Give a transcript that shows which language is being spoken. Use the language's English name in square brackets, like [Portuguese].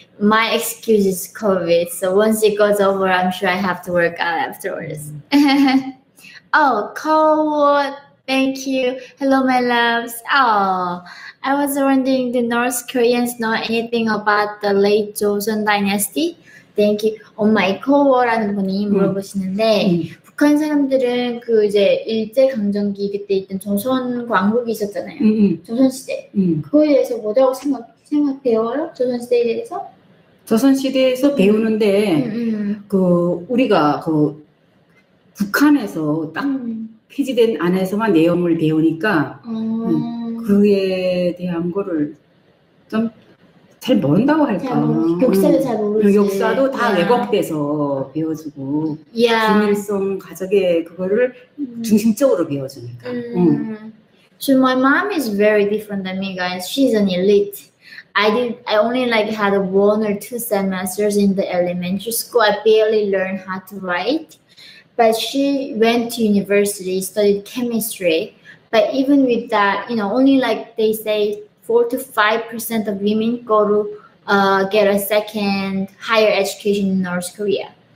[English] my excuse is COVID. So once it goes over, I'm sure I have to work out afterwards. Oh, Cold. Thank you. Hello, my loves. Oh, I was wondering, do North Koreans know anything about the late Joseon dynasty? Thank you. [Korean] 엄마 이코워라는 분이 물어보시는데 북한 사람들은 그 이제 일제 강점기 그때 있던 조선 왕국이 있었잖아요. 조선 시대. 그거에 대해서 뭐라고 생각해요? 조선 시대에 대해서? 조선 시대에서 배우는데 그 우리가 그 북한에서 딱 폐지된 안에서만 내용을 배우니까 그에 대한 거를 좀 잘 모른다고 할까. 역사도 잘 모르지. 역사도 다 왜곡돼서 배워주고 김일성 가족의 그거를 중심적으로 배워주니까. [English] So my mom is very different than me, guys. She's an elite. I only like had 1 or 2 semesters in the elementary school. I barely learned how to write. But she went to university, studied chemistry. But even with that, only like they say 4 to 5% of women go to get a second higher education in North Korea.